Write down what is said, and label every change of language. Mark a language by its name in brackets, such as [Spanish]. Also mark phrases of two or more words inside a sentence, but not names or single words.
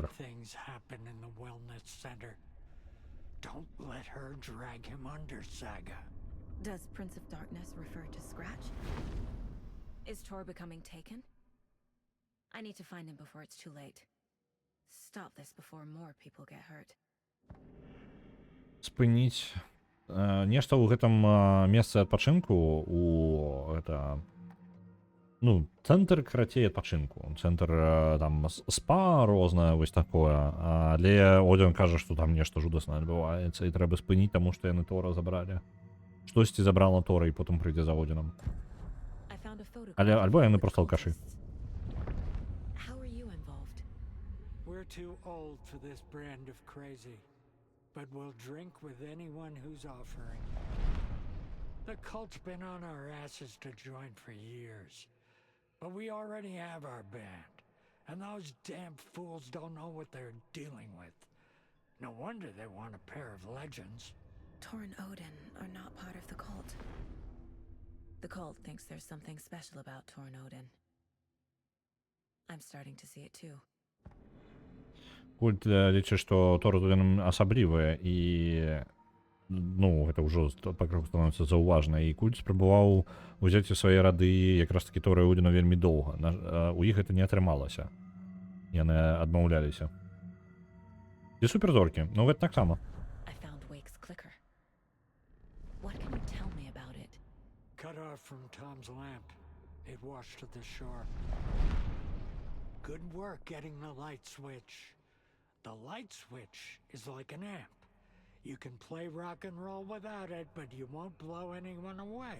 [English] Bad things happen in the wellness center. Don't let her drag him under, Saga. Does Prince of Darkness refer to Scratch? Is Tor becoming taken? I need to find him before it's too late. Stop this before more people get hurt. [Belarusian] Спыніць нешта ў гэтым месцы адпачынку у гэта, ну, цэнтр карацей адпачынку, цэнтр там спа рознае вось такое, але Одзін кажа, што там нешта жудаснае адбываецца і трэба спыніць, таму што яны Тора забралі. Штосьці забрала Тора і потым прыйдзе за Одзінам. Але альбо яны проста алкашы. [English] We're too old for this brand of crazy, but we'll drink with anyone who's offering. The cult's been on our asses to join for years, but we already have our band, and those damn fools don't know what they're dealing with. No wonder they want a pair of legends. Tor and Odin are not part of the cult. The cult thinks there's something special about Tor and Odin. I'm starting to see it too. [Belarusian] Культ лічыць, што Тор з Одзінам асаблівыя, і, ну, гэта ўжо пакрыху становіцца заўважна, і культ спрабаваў узяць у свае рады якраз такі Тора і Одзіна вельмі доўга. У іх гэта не атрымалася. Яны адмаўляліся. І суперзоркі, ну гэта таксама. [English] I found Wake's clicker. What can you tell me about it? Cut off from Tom's lamp. It washed to the shore. Good work getting the light switch. The light switch is like an amp. You can play rock and roll without it, but you won't blow anyone away.